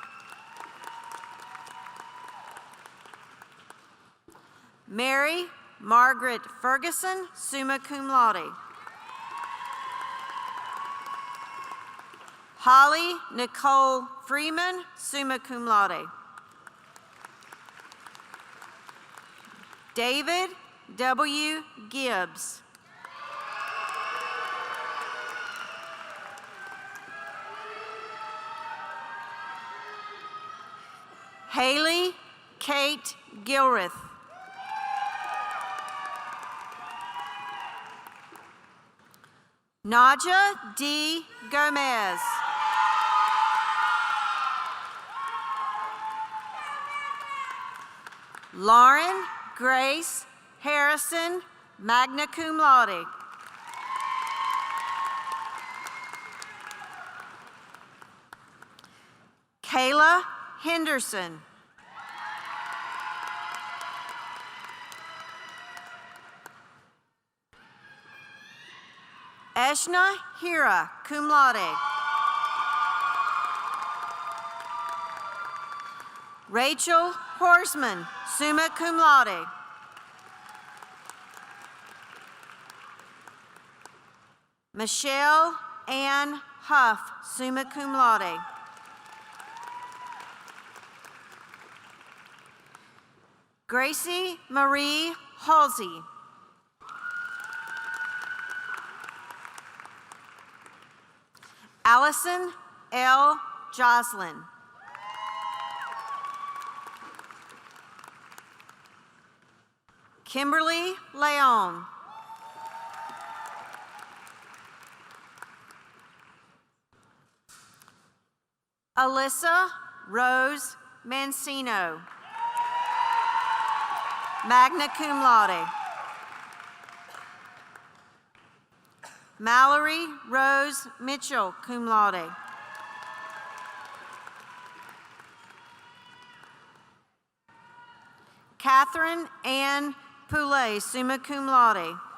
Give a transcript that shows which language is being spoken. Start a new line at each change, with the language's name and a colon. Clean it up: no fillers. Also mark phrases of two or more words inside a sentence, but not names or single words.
English: Mary Margaret Ferguson,
Latin: summa cum laude.
English: Holly Nicole Freeman,
Latin: summa cum laude.
English: David W. Gibbs. Haley Kate Gilreth. Naja D. Gomez. Lauren Grace Harrison,
Latin: magna cum laude.
English: Kayla Henderson. Eshna Hira,
Latin: cum laude.
English: Rachel Horseman,
Latin: summa cum laude.
English: Michelle Ann Huff,
Latin: summa cum laude.
English: Gracie Marie Halsey. Allison L. Joslin. Kimberly Leon. Alyssa Rose Mancino,
Latin: magna cum laude.
English: Mallory Rose Mitchell,
Latin: cum laude.
English: Catherine Ann Poulet,
Latin: summa cum laude.